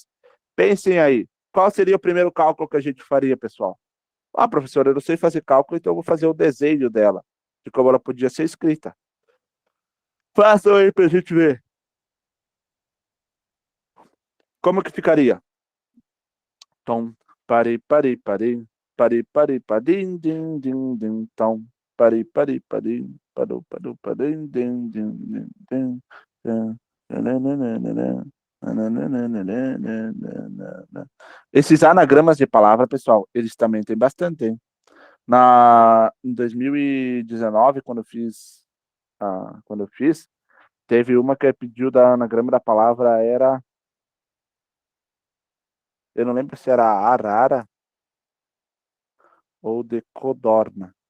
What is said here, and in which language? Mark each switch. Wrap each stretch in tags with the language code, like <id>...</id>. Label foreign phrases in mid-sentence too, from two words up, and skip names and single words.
<pt>Pensem aí, qual seria o primeiro cálculo que a gente faria, pessoal? Ah, professor, eu não sei fazer cálculo, então eu vou fazer o desenho dela, de como ela podia ser escrita. Façam aí para a gente ver. Como que ficaria? Tom, pare, pare, pare, pare, pare, padim, dim, dim, dim, tom, pare, pare, padim, parou, parou, padim, dim, dim, dim, dim, dim, nananana, nananana. Esses anagramas de palavra, pessoal, eles também têm bastante, hein? Em 2019, quando eu fiz, teve uma que pediu da anagrama da palavra era, eu não lembro se era arara ou de codorna.</pt>